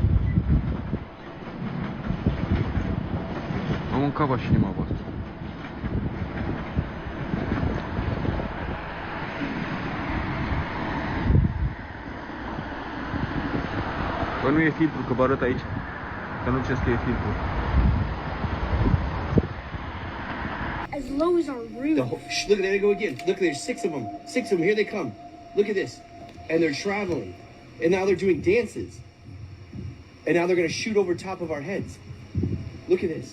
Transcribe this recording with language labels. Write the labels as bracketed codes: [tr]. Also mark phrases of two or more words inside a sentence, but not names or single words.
[ro] Am mâncat mașinima voastră. Bă, nu e filtru, că vă arăt aici. Că nu ce scrie filtru. [en] As low as our roof. Look, there they go again. Look, there's 6 of them. 6 of them. Here they come. Look at this. And they're traveling. And now they're doing dances. And now they're going to shoot over top of our heads. Look at this.